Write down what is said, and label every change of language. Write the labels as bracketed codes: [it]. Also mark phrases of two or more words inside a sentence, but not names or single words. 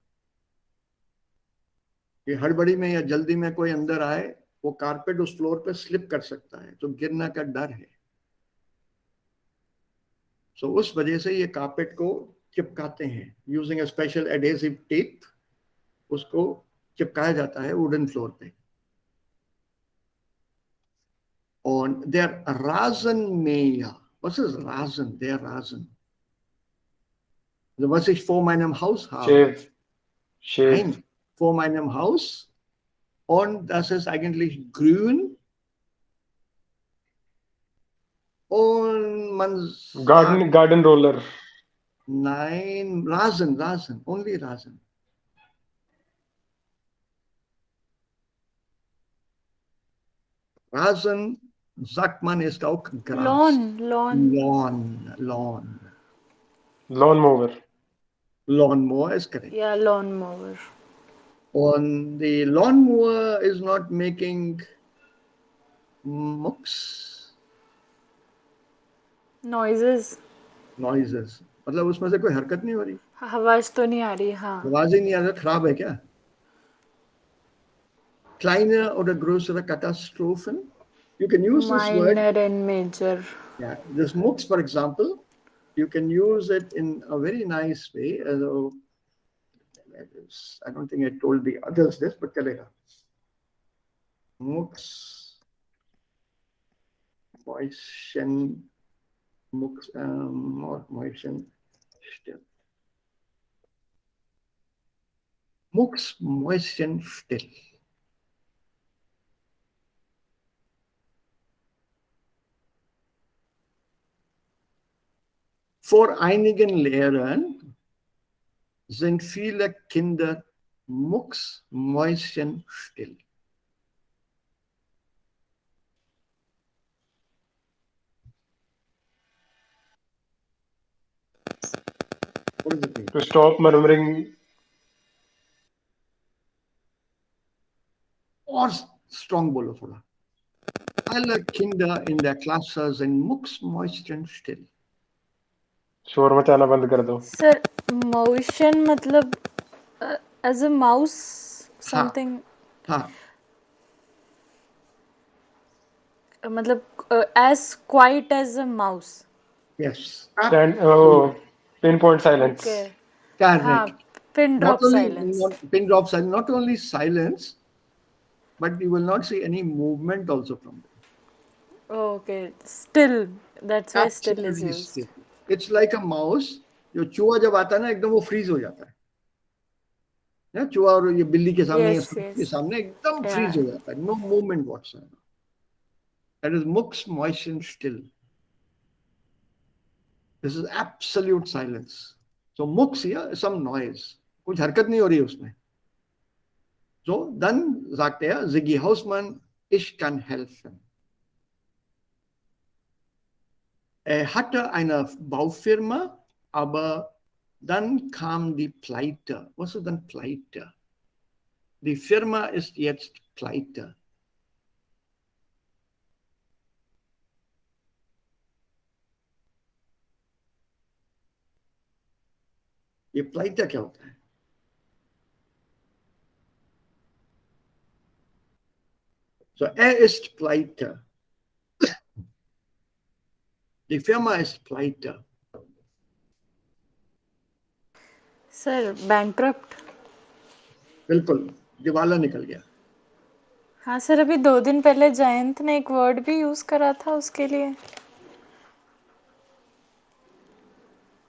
[hi] ये हड़बड़ी में या जल्दी में कोई अंदर आए, वो कारपेट उस फ्लोर पे स्लिप कर सकता है, तो गिरने का डर है. सो उस वजह से ये कारपेट को चिपकाते हैं [en] using a special adhesive tape. [hi] उसको चिपकाया जाता है वुडन फ्लोर पे. [de] Und der Rasenmäher, was ist Rasen? Der Rasen. Also was ich vor meinem Haus habe. [en] Shave. [de] Nein, vor meinem Haus. Und das ist eigentlich grün. Und man sagt, [en] Garden roller. [de] nein, Rasen, only Rasen. Rasen, sagt man, ist auch Gras. [en] Lawn. Lawnmower. Lawnmower is correct. Yeah, lawnmower. And the lawnmower is not making mucks. Noises. [hi] मतलब उसमें से कोई हरकत नहीं हो रही. आवाज तो नहीं आ रही. हाँ. आवाज ही नहीं आ रहा. खराब है क्या? [de] Kleine oder größere Katastrophen. [en] You can use this word. Minor and major. Yeah, this mucks, for example, you can use it in a very nice way. I don't think I told the others this, but chalega. Mucks, moisten, mucks, not moisten, still. Mucks, moisten, still. [de] Vor einigen Lehrern sind viele Kinder mucksmäuschenstill. [en] What does it mean? To stop murmuring. Or strong [hi] बोलो थोड़ा. [de] Alle Kinder in der Klasse sind mucksmäuschenstill. [hi] शोर मचाना बंद कर दो. [en] Sir, motion मतलब as a mouse something. [hi] हाँ. [en] मतलब as quiet as a mouse. Yes. Pinpoint silence. Okay. Correct. हाँ, pin drop silence. Pin drop silence. Not only silence, but you will not see any movement also from them. Okay. Still. That's why still is Absolutely used. still. It's like a mouse. [hi] जो चूहा जब आता है ना एकदम वो फ्रीज हो जाता है. ना चूहा और ये बिल्ली के सामने [en] Yes, [hi] या [en] yes. [hi] के सामने एकदम फ्रीज हो जाता है. [en] No movement whatsoever. That is mucksmäuschenstill. This is absolute silence. So mucks here, some noise. [hi] कुछ हरकत नहीं हो रही उसमें. [de] So dann sagt er, Siggi Hausmann, ich kann helfen. Er hatte eine Baufirma, aber dann kam die Pleite. Was ist denn Pleite? Die Firma ist jetzt pleite. [hi] ये प्लाइटा क्या होता है? [de] So, ist pleite. Die Firma ist pleite. [en] Sir, bankrupt. [hi] बिल्कुल, दिवाला निकल गया. हाँ सर, अभी 2 दिन पहले जयंत ने एक वर्ड भी यूज करा था उसके लिए. Bankruptcy का.